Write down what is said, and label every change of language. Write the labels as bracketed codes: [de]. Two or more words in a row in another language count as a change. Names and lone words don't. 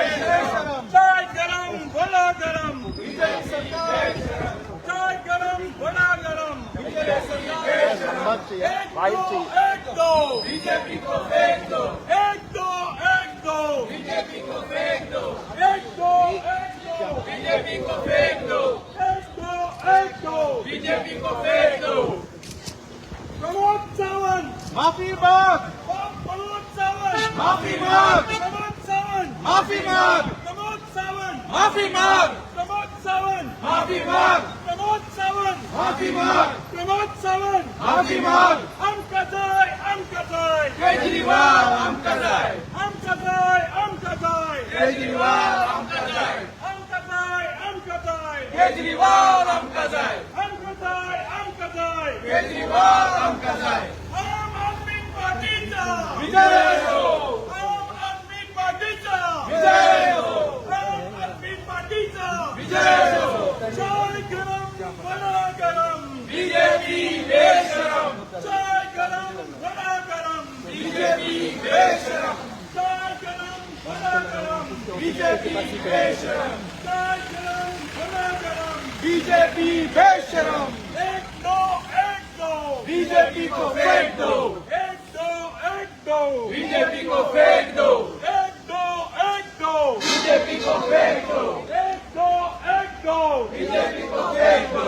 [hi] बेशरम, चाय गरम, बड़ा गरम, बीजेपी सरकार बेशरम, चाय गरम, बड़ा गरम, बीजेपी सरकार बेशरम, एक दो, बीजेपी को फेंक दो, एक दो, बीजेपी को फेंक दो, एक दो, बीजेपी को फेंक दो, एक दो, बीजेपी को फेंक दो. प्रमोद सावंत माफी मांग, प्रमोद सावंत माफी मांग, प्रमोद सावंत माफी मांग, प्रमोद सावंत माफी मांग, प्रमोद सावंत माफी मांग, प्रमोद सावंत माफी मांग, प्रमोद सावंत माफी मांग. हम कजाए, केजरीवाल हम कजाए, केजरीवाल हम कजाए, केजरीवाल हम कजाए, केजरीवाल हम कजाए. [mr] आम आदमी पार्टीचा विजय हो, आम आदमी पार्टीचा विजय हो, आम आदमी पार्टीचा विजय हो. [hi] चाय गरम, बड़ा गरम, बीजेपी बेशरम, चाय गरम, बड़ा गरम, बीजेपी बेशरम, चाय गरम, बड़ा गरम, बीजेपी बेशरम, चाय गरम, बड़ा गरम, बीजेपी बेशरम. एक दो, बीजेपी को फेंक दो, एक दो, बीजेपी को फेंक दो, एक दो, बीजेपी को फेंक दो, एक दो, बीजेपी को फेंक दो.